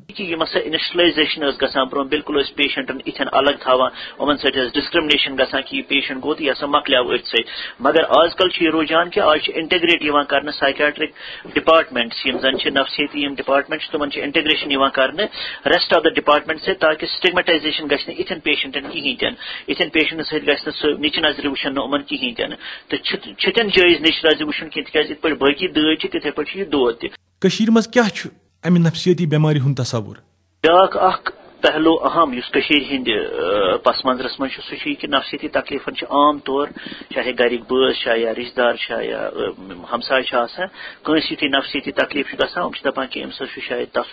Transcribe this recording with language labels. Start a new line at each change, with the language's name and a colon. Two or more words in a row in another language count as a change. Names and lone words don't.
Kashmiri: یم ہسا انسٹلائزیشن ٲس گژھان برونٛہہ بالکل ٲسۍ پیشنٹن اتھٮ۪ن الگ تھاوان، یِمن سۭتۍ ٲس ڈسکرمنیشن گژھان کہ یہ پیشنٹ گوٚو تہٕ یہِ ہسا مۄکلیو أتھۍ سۭتۍ، مگر آز کل چھُ یہِ رُجحان کہ آز چھِ انٹیگریٹ یِوان کرنہٕ
English: psychiatric departments
Kashmiri: یم زن چھِ نفسیٲتی یم ڈپارٹمنٹ چھِ تمن چھِ انٹیگریشن یِوان کرنہٕ
English: rest of the department
Kashmiri: سے تاکہ سٹگمیٹائزیشن گژھِ نہٕ اتھٮ۪ن پیشنٹن کِہیٖنۍ تہِ نہٕ، اتھٮ۪ن پیشنٹن سۭتۍ گژھِ نہٕ سُہ نِچہِ نظرِ وٕچھن نہٕ یِمن کِہیٖنۍ تہِ نہٕ تہٕ چھِتٮ۪ن جٲیز نِچہِ نظرِ وٕچھُن کینٛہہ تِکیازِ یِتھ پٲٹھۍ باقٕے دٲدۍ چھِ تِتھٕے پٲٹھۍ چھُ یہِ دود تہِ۔ کٔشیٖرِ منٛز کیٛاہ چھُ امہِ نفسیٲتی بٮ۪مارِ ہُنٛد تصوُر؟ بیاکھ اکھ پہلو اہم یُس کٔشیٖرِ ہٕنٛدِ پس منظرس منٛز چھُ سُہ چھُ یہِ کہِ نفسیٲتی تکلیفن چھِ عام طور چاہے گرِکۍ بٲژ چھا یا رشتہٕ دار چھا یا ہمساے چھِ آسان، کٲنٛسہِ یُتھُے نفسیٲتی تکلیف چھُ گژھان یِم چھِ دپان کہ أمِس حظ چھُ شاید تصرُف